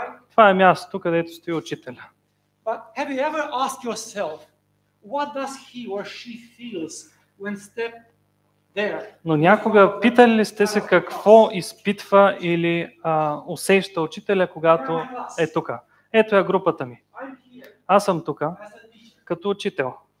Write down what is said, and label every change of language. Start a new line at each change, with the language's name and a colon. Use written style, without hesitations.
Bulgarian: Това е мястото, където стои учителя.
English: But have you ever asked yourself, what does he or she feels when step there?
Bulgarian: Но някога питали ли сте се какво изпитва или усеща учителя, когато е тук? Ето е групата ми. Аз съм тук като учител.